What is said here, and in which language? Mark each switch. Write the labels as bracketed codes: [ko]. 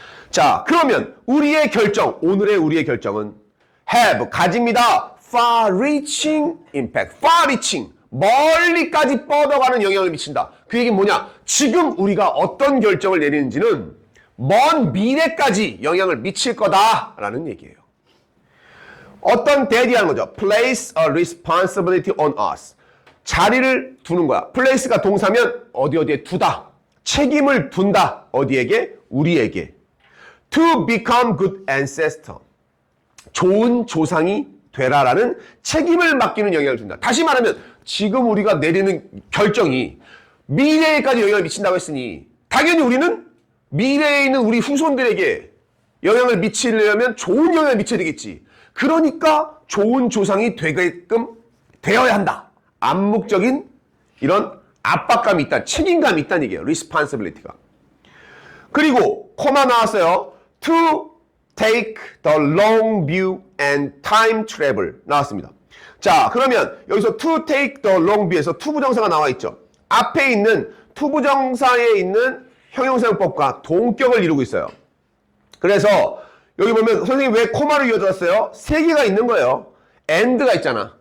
[ko] 자, 그러면 우리의 결정, 오늘의 우리의 결정은 have, 가집니다. [en] far-reaching impact. far-reaching, [ko] 멀리까지 뻗어가는 영향을 미친다. 그 얘기는 뭐냐? 지금 우리가 어떤 결정을 내리는지는 먼 미래까지 영향을 미칠 거다라는 얘기예요. 어떤 대디하는 거죠. [en] Place a responsibility on us. [ko] 자리를 두는 거야. place가 동사면 어디에 두다. 책임을 둔다. 어디에게? 우리에게. [en] To become good ancestor. [ko] 좋은 조상이 되라라는 책임을 맡기는 영향을 준다. 다시 말하면 지금 우리가 내리는 결정이 미래에까지 영향을 미친다고 했으니 당연히 우리는 미래에 있는 우리 후손들에게 영향을 미치려면 좋은 영향을 미쳐야 되겠지. 그러니까 좋은 조상이 되게끔 되어야 한다. 암묵적인 이런 압박감이 있다. 책임감이 있다는 얘기예요. responsibility가. 그리고 코마 나왔어요. [en] To take the long view and time travel [ko] 나왔습니다. 자, 그러면 여기서 [en] to take the long view [ko] 에서 투부정사가 나와 있죠. 앞에 있는 투부정사에 있는 형용사용법과 동격을 이루고 있어요. 그래서 여기 보면 선생님 왜 코마를 이어줬어요? 세 개가 있는 거예요. and가 있잖아.